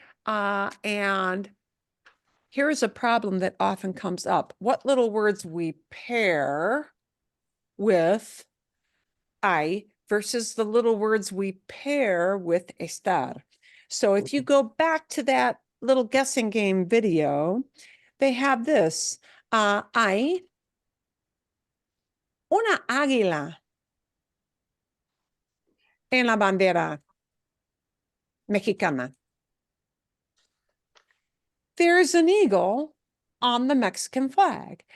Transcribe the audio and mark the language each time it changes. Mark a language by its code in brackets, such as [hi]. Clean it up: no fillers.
[en] And here's a problem that often comes up. What little words we pair with I versus the little words we pair with estar. So if you go back to that little guessing game video, they have this. [es] Hay una águila en la bandera mexicana. [en] There's an eagle on the Mexican flag.